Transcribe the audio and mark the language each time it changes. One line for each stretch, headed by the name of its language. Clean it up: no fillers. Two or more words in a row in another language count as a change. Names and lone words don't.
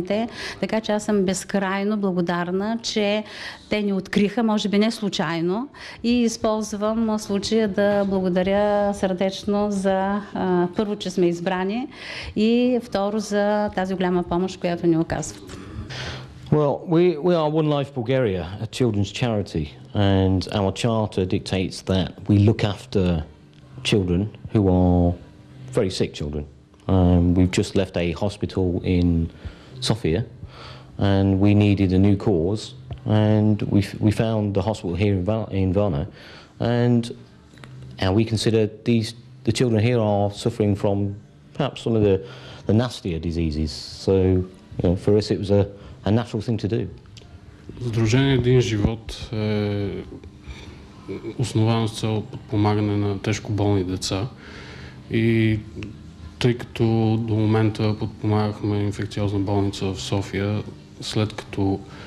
Bulgarian: Така че аз съм безкрайно благодарна, че те ни откриха, може би не случайно, и използвам случая да благодаря сърдечно за първо, че сме избрани, и второ за тази голяма помощ, която ни оказват.
English: Well, we are One Life Bulgaria, a children's charity, and our charter dictates that we look after children who are very sick children. We've just left a hospital in Sofia, and we needed a new cause, and we found the hospital here in Varna, and we consider the children here are suffering from perhaps some of the nastier diseases. So, for us it was a natural thing to do.
Bulgarian: Сдружение Един живот е основано с цел подпомагане на тежко болни деца, и тъй като до момента подпомагахме инфекциозна болница в София, след като